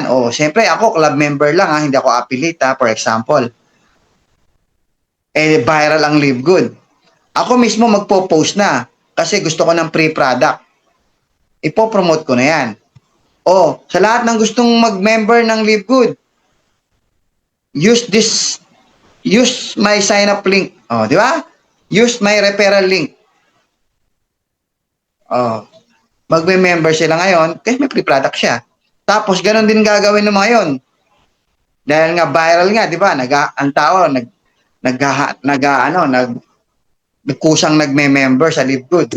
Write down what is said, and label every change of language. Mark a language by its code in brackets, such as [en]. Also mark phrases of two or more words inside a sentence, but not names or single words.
[tl] Siyempre, ako, [en] club member [tl] lang, hindi ako affiliate, [en] for example. [tl] Viral ang Live Good. Ako mismo magpo-post na kasi gusto ko ng [en] free product. [tl] Ipo-promote ko na yan. Sa lahat ng gustong mag-member ng Live Good, [en] use my sign-up link. [tl] Di ba? [en] Use my referral link. [tl] Magme-member sila ngayon kasi may [en] free product [tl] siya. Tapos, ganun din gagawin ng mga yon. Dahil nga viral nga, di ba? Ang tao, nagkusang nagme-member sa Live Good.